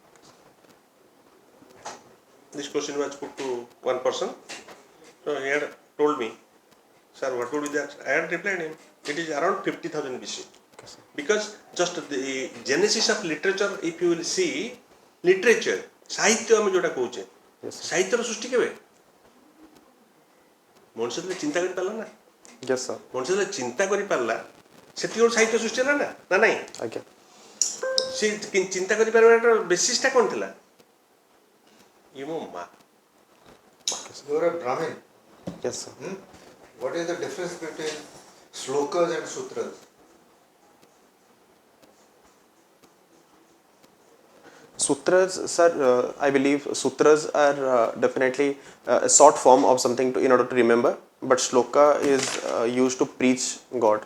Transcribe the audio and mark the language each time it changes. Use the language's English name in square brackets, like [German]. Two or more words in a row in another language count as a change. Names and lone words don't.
[English] This question was put to one person. So he had told me, sir, what would be that? I had replied him, it is around 50,000 BC. Okay, sir. Because just the genesis of literature, if you will see, literature, [Odia] ସାହିତ୍ୟ ଆମେ ଯୋଉଟା କହୁଛେ, [English] Yes, sir. [Odia] ସାହିତ୍ୟର ସୃଷ୍ଟି କେବେ? ମଣିଷ ଯେତେବେଳେ ଚିନ୍ତା କରିପାରିଲା ନା, [English] Yes, sir. [Odia] ମଣିଷ ଯେତେବେଳେ ଚିନ୍ତା କରିପାରିଲା ସେତିକି ଗୋଟେ ସାହିତ୍ୟ ସୃଷ୍ଟି ହେଲା ନା, ନା ନାଇଁ? ଆଜ୍ଞା। ସେ ଚିନ୍ତା କରିପାରିବାର ବେସିସଟା କ'ଣ ଥିଲା? ଇଏ ମୋ ମା। [English] You are a Brahmin. Yes, sir. What is the difference between shlokas and sutras? Sutras, sir, I believe sutras are definitely a short form of something in order to remember, but shloka is used to preach God.